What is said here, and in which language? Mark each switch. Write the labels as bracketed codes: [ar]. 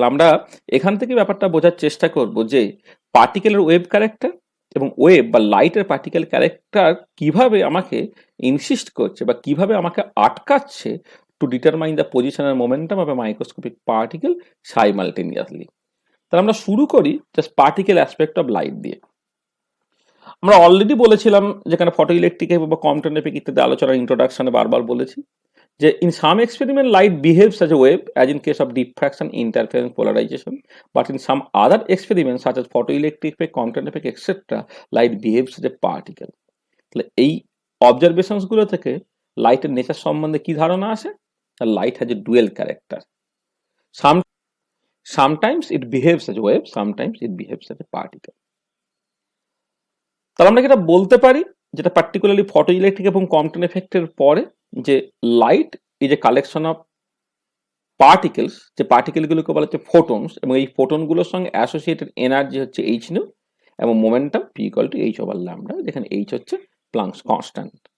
[bn] তাহলে আমরা এখান থেকে ব্যাপারটা বোঝার চেষ্টা করব যে পার্টিকেলের ওয়েভ ক্যারেক্টার এবং ওয়েভ বা লাইটের পার্টিকেল ক্যারেক্টার কিভাবে আমাকে ইনসিস্ট করছে বা কিভাবে আমাকে আটকাচ্ছে [en] To determine the position and momentum of a microscopic particle simultaneously. [bn] তাহলে আমরা শুরু করি just particle aspect of light দিয়ে। আমরা অলরেডি বলেছিলাম, যেখানে ফটো ইলেকট্রিক বা কোয়ান্টাম এফেক্ট ইত্যাদি আলোচনার ইন্ট্রোডাকশনে বারবার বলেছি যে [en] in some experiment light behaves as a wave as in case of diffraction, interference, polarization, but in some other experiments such as photoelectric effect, quantum effect, etc., light behaves as a particle. [bn] তাহলে এই observations গুলো থেকে লাইটের nature সম্বন্ধে কি ধারণা আসে? [en] Light has a dual character. Sometimes it behaves as a wave, sometimes it behaves as a particle. [bn] তাহলে আমরা যেটা বলতে পারি, যেটা পার্টিকুলারলি ফটো ইলেকট্রিক এবং কম্পটন এফেক্টের পরে, যে [en] light is a collection of particles, [bn] যে পার্টিকেলগুলোকে বলা হচ্ছে ফোটনস, এবং এই ফোটনগুলোর সঙ্গে অ্যাসোসিয়েটেড এনার্জি হচ্ছে এইচ নিউ, এবং momentum P equal to H over lambda, যেখানে এইচ হচ্ছে প্লাঙ্কস কনস্ট্যান্ট।